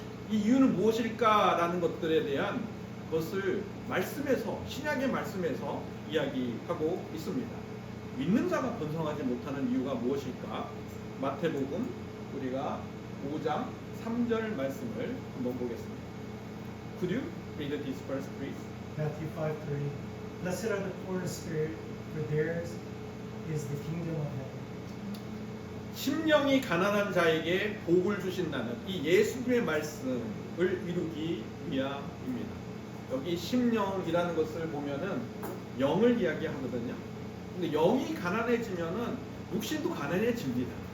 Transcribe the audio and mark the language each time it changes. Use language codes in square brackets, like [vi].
[ko] 이 이유는 무엇일까라는 것들에 대한 것을 말씀에서 신약의 말씀에서 이야기하고 있습니다. 믿는 자가 번성하지 못하는 이유가 무엇일까? 마태복음 우리가 5장 3절 말씀을 한번 보겠습니다. [en] Could you read this verse, please? Matthew 5:3. Blessed are the poor in spirit, for theirs is the kingdom of heaven. [ko] 심령이 가난한 자에게 복을 주신다는 이 예수님의 말씀을 이루기 위함입니다. 여기 심령이라는 것을 보면은 영을 이야기하거든요. 근데 영이 가난해지면은 육신도 가난해집니다.